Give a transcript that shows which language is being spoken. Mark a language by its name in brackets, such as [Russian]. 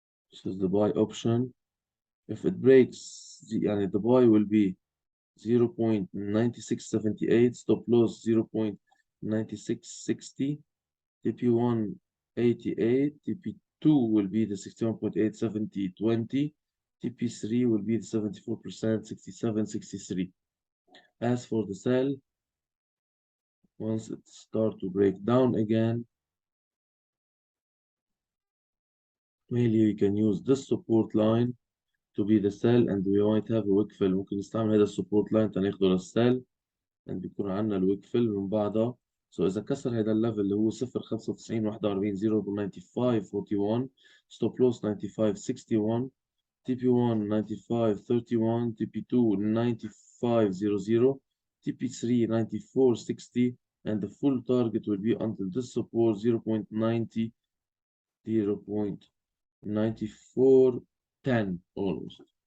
[English] This is the buy option. If it breaks, the buy will be 0.9678, stop loss 0.9660, TP1 88, TP2 will be the 61.87020, TP3 will be the 74%, 6763. As for the sell, once it starts to break down again, mainly we can use this support line to be the sell, and we might have a wick fill. [Arabic] ممكن نستعمل هذا السبورت لاين تناخده للسell، and بيكون عندنا الويك فيل من بعدها. [English] So [Arabic] إذا كسر هذا الليفل اللي هو [English] 0.95 41 0.95 41 stop loss 95 61 TP1 95 31 TP2 95 00 TP3 94 60, and the full target will be until this support 0.90 0.94 10 almost.